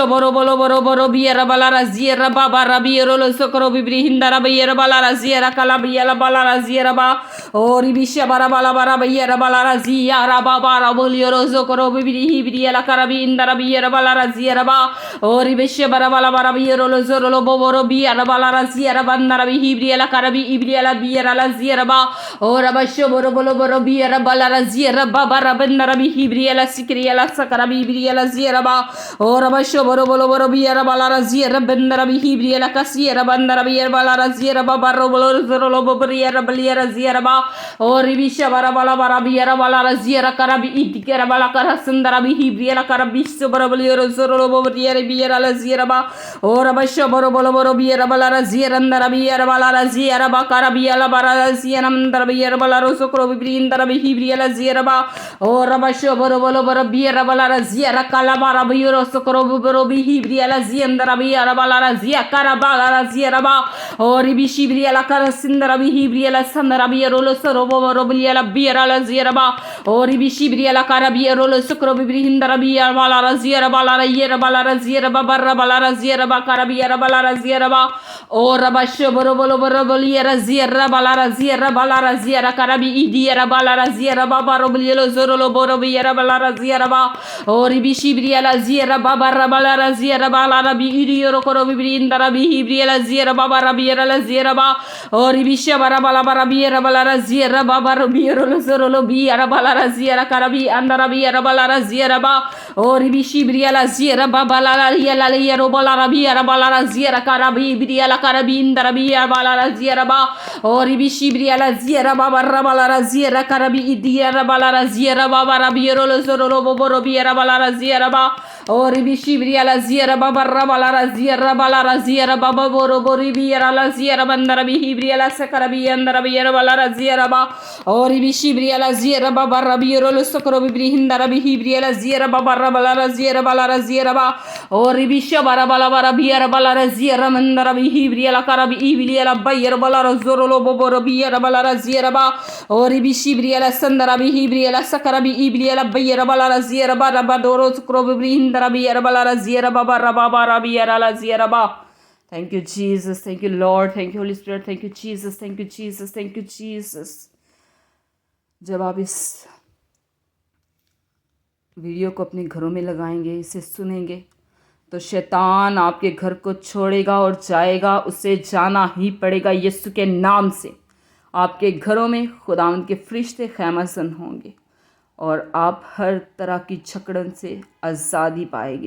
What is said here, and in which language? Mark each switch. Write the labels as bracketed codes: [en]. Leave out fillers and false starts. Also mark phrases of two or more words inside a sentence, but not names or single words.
[en] Boro Biera Bala Zira Baba Rabiero Lo Sokoro Bibri Hindarabiera Bala Zira Kalabia La Bala Zira Ba Ori Bishabara Bala Barabiera Bala Zira Baba Rabolio Sokoro Bibri Hibria La Karabi Indarabiera Bala Zira Ba Ori Bishabara Bala Barabiero Lo Zoro Boboro Biera Bala Zira Bandarabi Hibria La Karabi Ibria La Biera La Zira Ba Ora Basho Boro Biera Bala Zira Baba Rabandarabi Hibria La Sikria La Sakarabi Ibria La Zira Ba Ora Basho Boro Biera Bala Zira Bandarabi Hibria La Kasiera Bandarabi Bala Zira Baba Robolo Zoro Bobriera Baliera Zira Ba Ori Bishabara Bala Biera Bala Zira Karabi Itikera Bala Karasandarabi Hibria La Karabiso Barabiero Zoro Bobriera Biera La Zira Ba Ora Basho Boro Biera Bala Zira Ndarabiera Bala Zira Ba Karabia La Bala Zira Ndarabiera Bala Rosokro Bibri Hibria La Zira Ba Ora Basho Boro Biera Bala Zira Kalabara Biero sokoro boboro bihi briela ziandara biara balara zia karabalara zieraba o ribishi briela karasindara bihi briela sandara biero sorobo robiela biera la zieraba o ribishi briela karabiero sokoro bibrihindara biara balara ziera balara yera balara ziera babarra balara ziera bakarabiera balara zieraba o rabasho borobolo boroboliera ziera balara ziera karabi idiera balara ziera babaro bilielo zorolo borobiera balara ziera ba o ribishi briela ziera babarra balara ziera balara bi idioro korobi brindara bi hibriela ziera babara biera la ziera ba o ribisha bara bala biera balara ziera babaro biero zorolo biera balara ziera karabi andara biera balara ziera ba o ribishi briela ziera babala yela yero balara biera balara ziera karabi briela karabi indara biera balara ziera ba o ribishi briela ziera babara balara ziera karabi idiera balara ziera babara biero zorolo boboro biera balara ziera ba o ribishi briela ziera babara balara ziera baba boro bori biera la ziera bandara bi hibriela sakarabi andara biera balara ziera ba o ribishi briela ziera babara biero sokoro bi hindara bi hibriela ziera babara balara ziera ba o ribisha bara balara biera balara ziera mandara bi hibriela karabi ibriela bayer balara zorolo boboro biera balara ziera ba o ribishi briela sandara bi hibriela sakarabi ibriela bayer balara ziera bara badoro sokoro bi hindara biera balara ziera babara babara biera la ziera ba. Thank you, Jesus. Thank you, Lord. Thank you, Holy Spirit. Thank you, Jesus. Thank you, Jesus. Thank you, Jesus. [hi] जब आप इस वीडियो को अपने घरों में लगाएंगे, इसे सुनेंगे, तो शैतान आपके घर को छोड़ेगा और जाएगा, उसे जाना ही पड़ेगा यीशु के नाम से। आपके घरों में खुदावंद के फरिश्ते खैमासन होंगे और आप हर तरह की जकड़न से आज़ादी पाएंगे।